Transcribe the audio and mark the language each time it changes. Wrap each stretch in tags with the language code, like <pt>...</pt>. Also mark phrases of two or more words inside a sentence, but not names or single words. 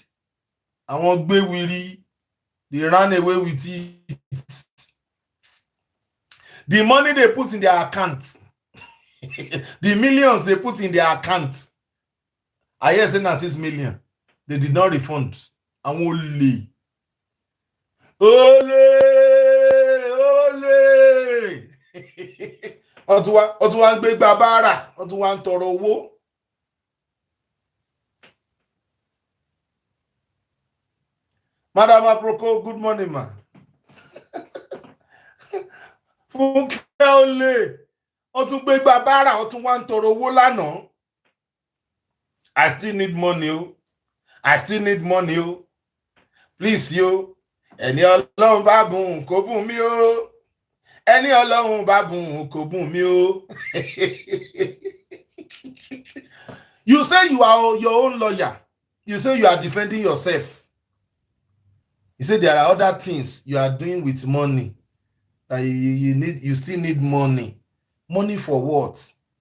<en>I want Bewiri. They ran away with it. The money they put in their account, the millions they put in their account, I hear saying 6 million. They did not refund. I'm only.</en> <yo>Ole! Ọtún wá ń gbé gba báárà, ọtún wá ń tọrọ owó.</yo> <en>Madam Aproko, good morning, ma.</en> <yo>Funke Ole, ọtún gbé gba báárà, ọtún wá ń tọrọ owó lánàá.</yo> <en>I still need money. Please, yo.</en> <yo>Ẹni Ọlọ́run bá bùn kó bùn mí o. Ẹni Ọlọ́run bá bùn kó bùn mí o.</yo> <en>You say you are your own lawyer. You say you are defending yourself. You say there are other things you are doing with money. That you still need money. Money for what?</en>